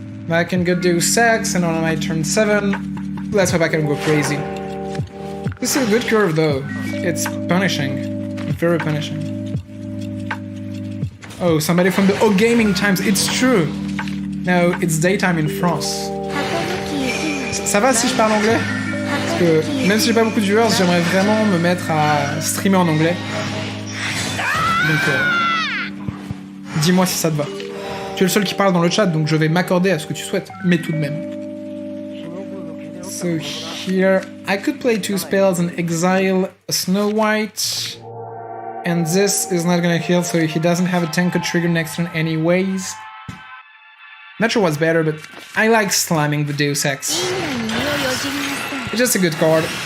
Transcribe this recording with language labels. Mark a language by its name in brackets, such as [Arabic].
[English] I can go Deus Ex, and on my turn 7, let's hope I can go crazy. This is a good curve though. It's punishing. Very punishing. Oh, somebody from the O Gaming Times, it's true! No, it's daytime in France. [French] Ça va si je parle anglais? Parce que même si j'ai pas beaucoup de viewers, j'aimerais vraiment me mettre à streamer en anglais. Donc, dis-moi si ça te va. Tu es le seul qui parle dans le chat, donc je vais m'accorder à ce que tu souhaites, mais tout de même. [English] So here, I could play 2 spells and exile a Snow White, and this is not gonna heal, so he doesn't have a Tenko trigger next turn anyways. Not sure what's better, but I like slamming the Deus Ex. It's just a good card.